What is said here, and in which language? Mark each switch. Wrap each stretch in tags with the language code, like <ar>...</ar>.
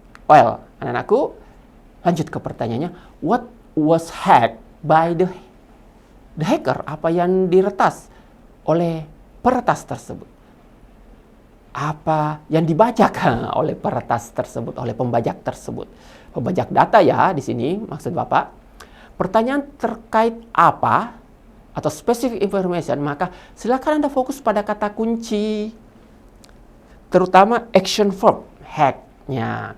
<id>Well, anak-anakku, lanjut ke pertanyaannya.</id> <en>What was hacked by the hacker?</en> <id>Apa yang diretas oleh peretas tersebut? Apa yang dibajak oleh peretas tersebut, oleh pembajak tersebut? Pembajak data ya di sini maksud Bapak. Pertanyaan terkait apa atau</id> <en>specific information,</en> <id>maka silakan Anda fokus pada kata kunci, terutama action verb, hack-nya.</id>